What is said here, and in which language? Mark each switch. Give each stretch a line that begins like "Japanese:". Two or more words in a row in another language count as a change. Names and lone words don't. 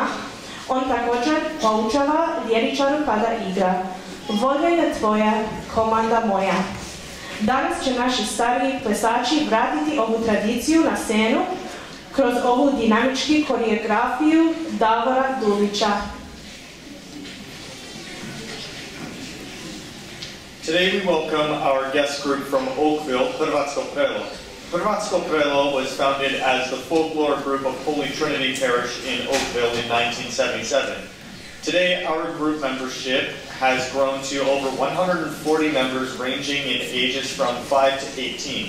Croatian: On također poučava ljeričaru kada igra. Volja je tvoja, komanda moja. Danas će naši stariji plesači vratiti ovu tradiciju na scenu kroz ovu dinamičku koreografiju Davora Dulića.
English: Today we welcome our guest group from Oakville, Hrvatsko Prelo. Hrvatsko Prelo was founded as the folklore group of Holy Trinity Parish in Oakville in 1977. Today our group membership has grown to over 140 members ranging in ages from 5 to 18.